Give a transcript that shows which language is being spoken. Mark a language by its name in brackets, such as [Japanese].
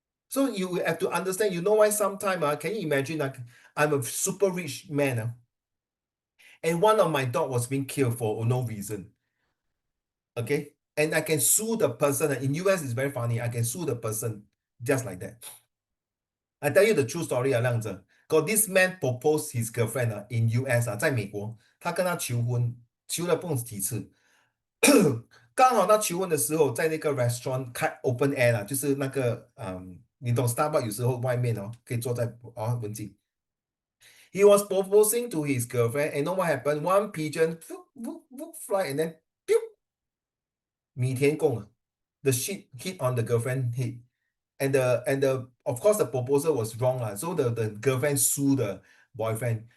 [English] So you have to understand, you know why sometime, can you imagine, I'm a super rich man, and one of my dog was being killed for no reason. Okay? And I can sue the person. In US, it's very funny. I can sue the person just like that. I tell you the true story, 亮子.Got this man proposed his girlfriend in US [Chinese] 在美国，他跟他求婚，求了不知几次。刚好他求婚的时候，在那个 restaurant 开 [English] open air [Chinese] 啦，就是那个你懂 Starbucks 有时候外面可以坐在文静。 [English] He was proposing to his girlfriend, and know what happened? One pigeon fly and then pew, 米田共 the shit hit on the girlfriend head. And the of course the proposal was wrong. So the girlfriend sued the boyfriend.